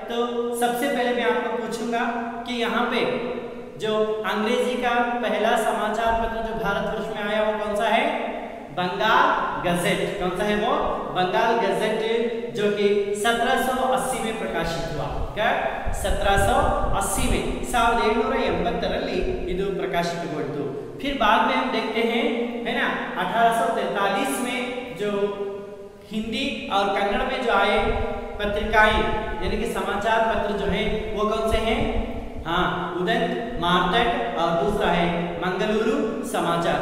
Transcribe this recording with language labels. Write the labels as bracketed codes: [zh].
[hi] तो सबसे पहले मैं आपको पूछूंगा कि यहाँ पे जो अंग्रेजी का पहला समाचार पत्र जो भारतवर्ष में आया वो कौन सा है? बंगाल गजेट। कौन सा है वो? बंगाल गजेट, जो कि 1780 में प्रकाशित हुआ। क्या? 1780 में [kn] 1780 ಇದು ಪ್ರಕಾಶಿತಗೊಂಡಿತು। [hi] फिर बाद में हम देखते हैं, है ना, 1843 में जो हिंदी और कन्नड़ में जो आए पत्रिकाएं, यानी कि समाचार पत्र जो है वो कौन से हैं? हाँ, उदंत, मार्तंड, और दूसरा है मंगलुरु समाचार।